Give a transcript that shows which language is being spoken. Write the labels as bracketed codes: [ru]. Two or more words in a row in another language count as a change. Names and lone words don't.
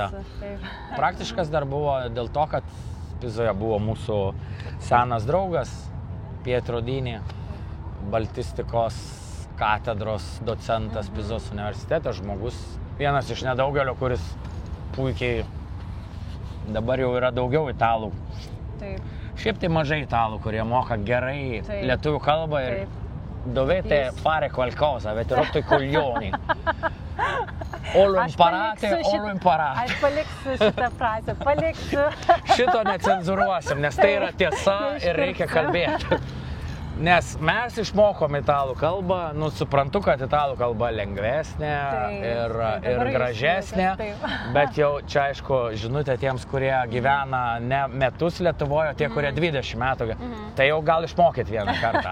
[lt] Praktiškas dar buvo dėl to, kad Pizoje buvo mūsų senas draugas Pietro Dini, baltistikos katedros docentas Pizos universitete, žmogus. Vienas iš nedaugelio, kuris puikiai, dabar jau yra daugiau italų. Taip. Šiaip tai mažai italų, kurie moka gerai lietuvių kalbą ir [it] dovete fare qualcosa, avete rotto I coglioni. O lo imparate. [lt] Aš paliksiu šitą frazę, Šito necenzūruosim, nes tai yra tiesa ir reikia kalbėti. Nes mes išmokom italų kalbą, suprantu, kad italų kalba lengvesnė ir gražesnė, bet jau čia aišku žinutė tiems, kurie gyvena ne metus Lietuvoje, tie, kurie 20 metų, tai jau gal išmokėt vieną kartą.